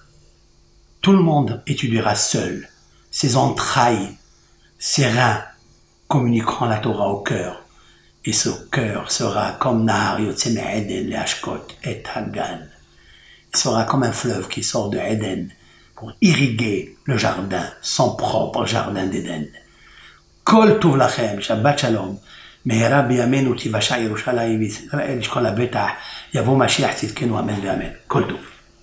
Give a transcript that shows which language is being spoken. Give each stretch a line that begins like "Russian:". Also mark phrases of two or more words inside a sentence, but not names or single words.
French: Tout le monde étudiera seul. Ses entrailles, ses reins communiqueront la Torah au cœur. Et ce cœur sera comme
Hebrew: נהר יוצא עדן, להשקות את הגן.
French: Il sera comme un fleuve qui sort de Eden pour irriguer le jardin, son propre jardin d'Éden.
Hebrew: כל טוב לכם, שבת שלום. מהרה בימינו תיוושע ירושלים וישראל ישכון לבטח יבוא משיח צדקנו אמן ואמן כל טוב